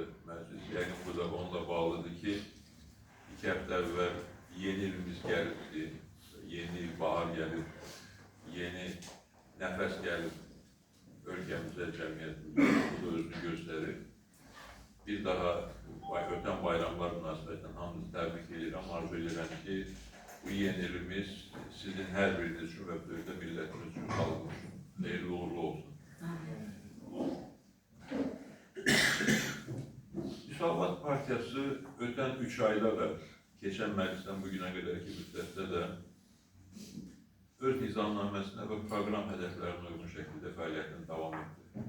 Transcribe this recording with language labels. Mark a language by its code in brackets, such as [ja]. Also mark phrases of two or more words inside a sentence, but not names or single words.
[az] Meclis yəqin bu da onunla bağlıdır ki, [tr] 2 hafta evvel yeni ilimiz geldi, yeni il bahar gelir, yeni nefes gelir ülkemize, cemiyetimize, bu da özünü gösterir. [az] Bir daha öten bayramlar münasibətindən hamınızı təbrik edirəm, arzu edirəm ki, bu yeni ilimiz sizin hər biriniz üçün və böyükdə millətimiz üçün xalqımız üçün xeyirli uğurlu olsun. Müsavat Partiyası öten 3 ayda və keçən məclisdən bugüne qədərki müddətdə də öz nizamnaməsinə və proqram hədəflərinə uyğun şəkildə fəaliyyətini davam etdi.